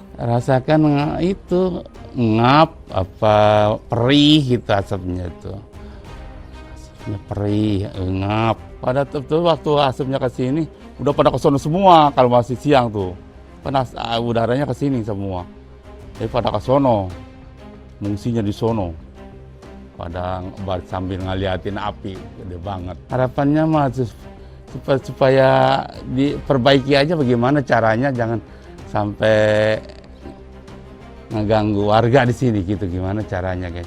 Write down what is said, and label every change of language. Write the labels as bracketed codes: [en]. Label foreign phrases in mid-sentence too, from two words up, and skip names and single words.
[id] Rasakan itu ngap, perih gitu asapnya itu. Asapnya perih, ngap. Pada waktu asapnya ke sini, udah pada ke sono semua kalau masih siang tuh. Panas udaranya ke sini semua. Jadi pada ke sono, mengungsinya di sono. Pada sambil ngeliatin api, gede banget. Harapannya mah supaya diperbaiki aja bagaimana caranya, jangan sampai ngeganggu warga di sini gitu, gimana caranya guys.